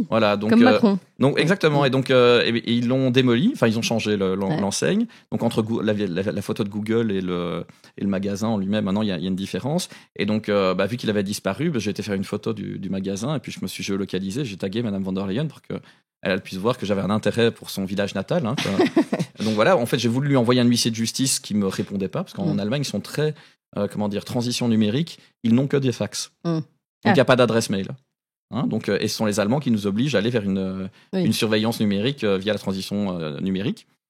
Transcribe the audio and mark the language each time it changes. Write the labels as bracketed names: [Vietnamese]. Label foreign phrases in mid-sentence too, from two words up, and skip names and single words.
[French] Voilà, donc, comme Macron. Donc exactement. Et donc ils l'ont démoli. Enfin, ils ont changé l'enseigne. Donc entre la photo de Google et le magasin en lui-même, maintenant il y a une différence. Et donc vu qu'il avait disparu, j'ai été faire une photo du magasin et puis je me suis géolocalisé. J'ai tagué Madame von der Leyen pour que elle puisse voir que j'avais un intérêt pour son village natal. Hein, donc voilà. En fait, j'ai voulu lui envoyer un huissier de justice qui me répondait pas parce qu'en Allemagne ils sont très transition numérique, ils n'ont que des fax. Donc il n'y a pas d'adresse mail. Hein, donc, et ce sont les Allemands qui nous obligent à aller vers une surveillance numérique via la transition numérique.